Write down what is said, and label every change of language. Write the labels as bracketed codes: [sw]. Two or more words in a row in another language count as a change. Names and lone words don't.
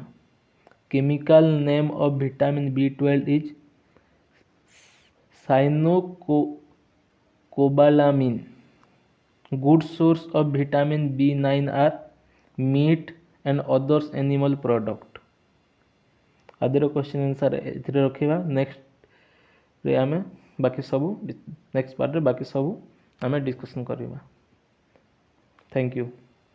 [en] Chemical name of vitamin B12 is cyanocobalamin. Good source of vitamin B9 are meat and others animal product. [or] ଆଦିର [en] question answer [or] ଏଥିରେ ରଖିବା ନେକ୍ସଟ ରେ ଆମେ ବାକି ସବ [en] next part [or] ରେ ବାକି ସବ ଆମେ ଡିସକସନ କରିବା। [en] Thank you.